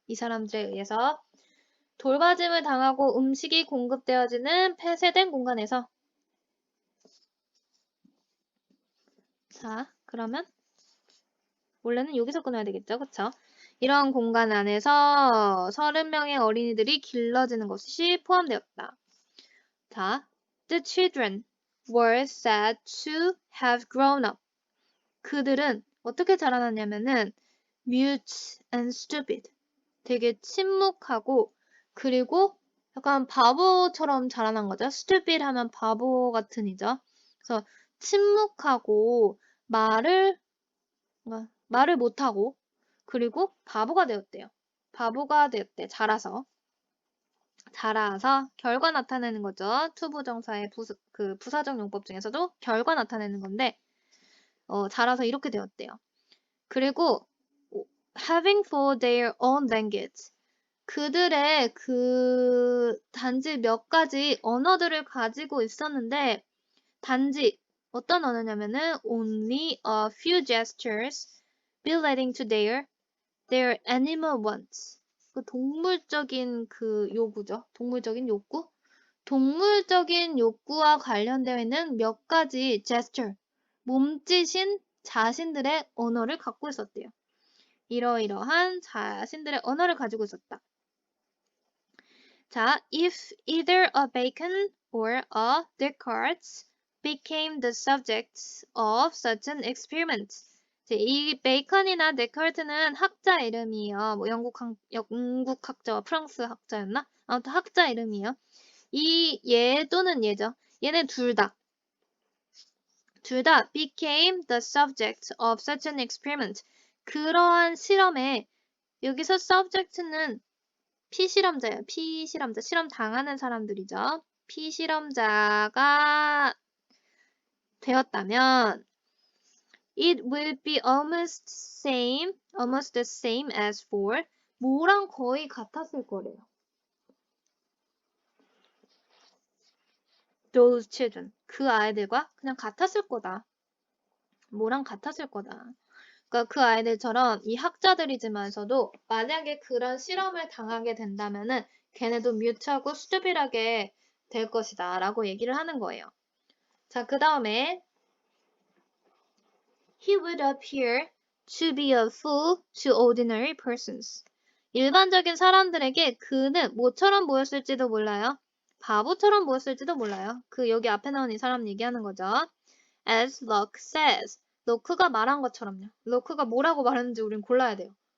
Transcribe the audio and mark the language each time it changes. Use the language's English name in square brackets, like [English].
[Korean] 이 사람들에 의해서 돌봐짐을 당하고 음식이 공급되어지는 폐쇄된 공간에서. 자, 그러면 원래는 여기서 끊어야 되겠죠? 그쵸? 이런 공간 안에서 30명의 어린이들이 길러지는 것이 포함되었다. [English] 자, the children were said to have grown up. [Korean] 그들은 어떻게 자라났냐면은 [English] mute and stupid. [Korean] 되게 침묵하고 그리고 약간 바보처럼 자라난 거죠. stupid 하면 바보 같은 이죠. 그래서 침묵하고 말을 못하고 그리고 바보가 되었대요. 바보가 되었대. 자라서 결과 나타내는 거죠. 투부정사의 부사적 용법 중에서도 결과 나타내는 건데 자라서 이렇게 되었대요. 그리고 [English] having for their own language. [Korean] 그들의 단지 몇 가지 언어들을 가지고 있었는데 단지 어떤 언어냐면은 [English] only a few gestures relating to their animal wants. [Korean] 그 동물적인 요구죠. 동물적인 욕구? 동물적인 욕구와 관련되어 있는 몇 가지 gesture, 몸짓인 자신들의 언어를 갖고 있었대요. 이러이러한 자신들의 언어를 가지고 있었다. [English] 자, if either a Bacon or a Descartes became the subject of such an experiment. [Korean] 이 베이컨이나 데카르트는 학자 이름이에요. 뭐 영국 학자와 프랑스 학자였나? 아무튼 학자 이름이에요. 얘 또는 얘죠. 얘네 둘 다 [English] became the subject of such an experiment. [Korean] 그러한 실험에 여기서 subject는 피실험자예요. 피실험자. 실험 당하는 사람들이죠. 피실험자가 되었다면 [English] it will be almost the same as for [Korean] 뭐랑 거의 같았을 거래요. [English] those children. [Korean] 그 아이들과 그냥 같았을 거다. 뭐랑 같았을 거다. 그러니까 그 아이들처럼 이 학자들이지만서도 만약에 그런 실험을 당하게 된다면은 걔네도 뮤트하고 스튜피드하게 될 것이다 라고 얘기를 하는 거예요. [English] 자, [Korean] 그 다음에 [English] He would appear to be a fool to ordinary persons. [Korean] 일반적인 사람들에게 그는 뭐처럼 보였을지도 몰라요. 바보처럼 보였을지도 몰라요. 여기 앞에 나온 이 사람 얘기하는 거죠. [English] As Locke says. [Korean] 로크가 말한 것처럼요. 로크가 뭐라고 말했는지 우린 골라야 돼요.